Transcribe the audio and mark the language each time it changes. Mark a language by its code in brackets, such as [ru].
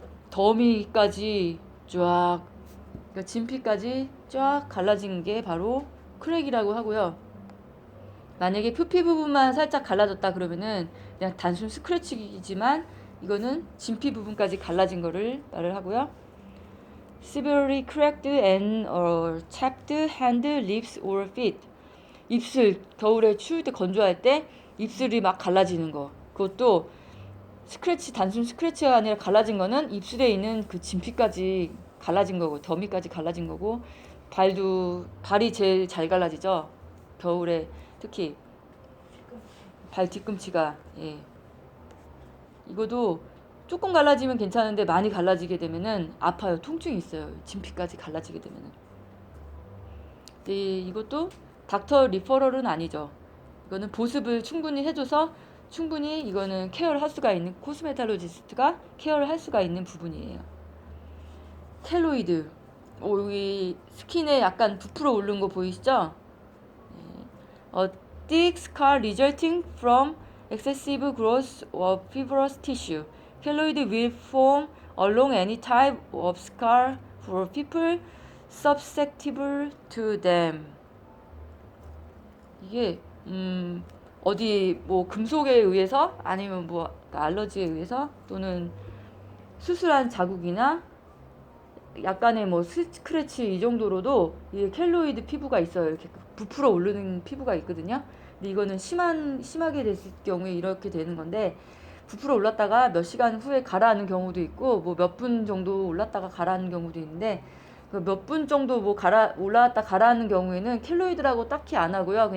[ko] 더미까지 쫙, 그러니까 진피까지 쫙 갈라진 게 바로 크랙이라고 하고요. 만약에 표피 부분만 살짝 갈라졌다 그러면은 그냥 단순 스크래치이지만, 이거는 진피 부분까지 갈라진 거를 말을 하고요. [en] Severely cracked and or chapped hand, lips or feet. [ko] 입술, 겨울에 추울 때 건조할 때 입술이 막 갈라지는 거. 그것도 스크래치, 단순 스크래치가 아니라 갈라진 거는 입술에 있는 그 진피까지 갈라진 거고, 더미까지 갈라진 거고, 발이 제일 잘 갈라지죠. 겨울에 특히 발 뒤꿈치가. 이것도 조금 갈라지면 괜찮은데 많이 갈라지게 되면은 아파요. 통증이 있어요. 진피까지 갈라지게 되면은. 이것도 닥터 리퍼럴은 아니죠. 이거는 보습을 충분히 해줘서 충분히 이거는 케어를 할 수가 있는, 코스메탈로지스트가 케어를 할 수가 있는 부분이에요. 켈로이드. 여기 스킨에 약간 부풀어 오른 거 보이시죠? [en] thick scar resulting from excessive growth of fibrous tissue. Keloid will form along any type of scar for people susceptible to them. [ko] 이게 어디 뭐 금속에 의해서 아니면 뭐 알러지에 의해서 또는 수술한 자국이나 약간의 뭐 스크래치 이 정도로도 이 켈로이드 피부가 있어요. 이렇게 부풀어 오르는 피부가 있거든요. 근데 이거는 심하게 됐을 경우에 이렇게 되는 건데 부풀어 올랐다가 몇 시간 후에 가라앉는 경우도 있고 뭐 몇 분 정도 올랐다가 가라앉는 경우도 있는데 그 몇 분 정도 뭐 올라왔다 가라앉는 경우에는 켈로이드라고 딱히 안 하고요.